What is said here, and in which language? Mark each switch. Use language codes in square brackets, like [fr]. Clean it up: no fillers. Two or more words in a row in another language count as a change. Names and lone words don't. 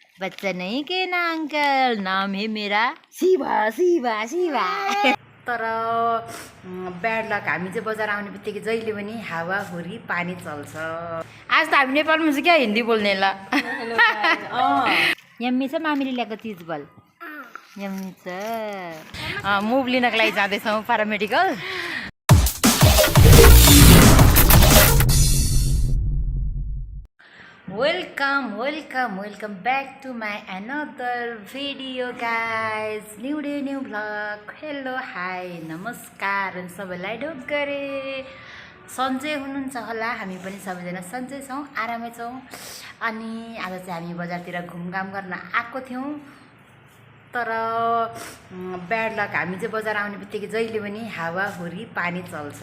[hi] बच्चा नहीं के ना अंकल, नाम है मेरा शिवा शिवा शिवा। [ne] तर [en] bad luck, [ne] हामी चाहिँ बजार आउने बित्तिकै जहिले पनि हावाहुरी पानी चल्छ। आज त हामी नेपालमा चाहिँ क्या हिन्दी बोल्ने ल। यम्मी छ मामीले ल्याएको चिज बल, यम्मी छ। मुभ लिनको लागि जाँदैछौँ प्यारामेडिकल। [en] welcome back to my another video guys. new day new vlog. hello hi [ne] नमस्कार सबैलाई ढोकरे। सन्चै हुनुहुन्छ होला, हामी पनि सबैजना सन्चै छौँ, आरामै छौँ। अनि आज चाहिँ हामी बजारतिर घुमघाम गर्न आएको थियौँ। तर [en] bad luck, [ne] हामी चाहिँ बजार आउने बित्तिकै जहिले पनि हावाहुरी पानी चल्छ।